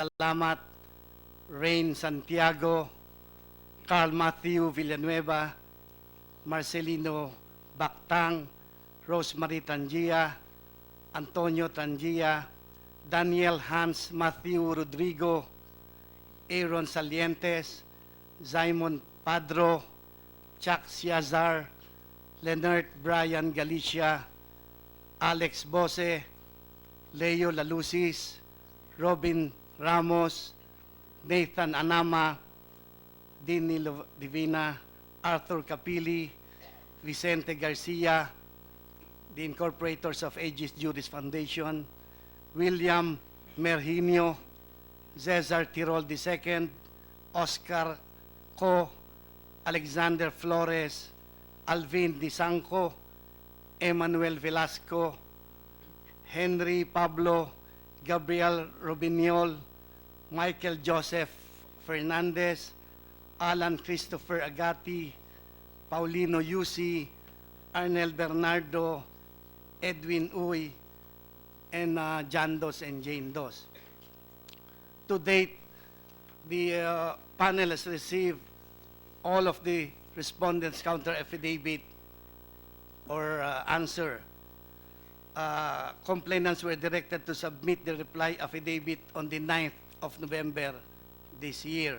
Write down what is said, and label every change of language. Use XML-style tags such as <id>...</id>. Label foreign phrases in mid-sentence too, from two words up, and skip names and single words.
<en>Alamat, Rain Santiago, Carl Matthew Villanueva, Marcelino Bactang, Rosemary Tangia, Antonio Tangia, Daniel Hans Matthew Rodrigo, Aaron Salientes, Simon Padro, Chuck Siazar, Leonard Brian Galicia, Alex Bose, Leo Lalusis, Robin Ramos, Nathan Anama, Dini Divina, Arthur Capili, Vicente Garcia, the incorporators of Aegis Juris Foundation, William Merhinio, Cesar Tirol II, Oscar Co, Alexander Flores, Alvin Disanco, Emmanuel Velasco, Henry Pablo, Gabriel Robignol, Michael Joseph Fernandez, Alan Christopher Agati, Paulino Yusi, Arnel Bernardo, Edwin Uy, and John Dos and Jane Dos. To date, the panel has received all of the respondents' counter affidavit or answer. Complainants were directed to submit the reply affidavit on the 9th of November this year.</en>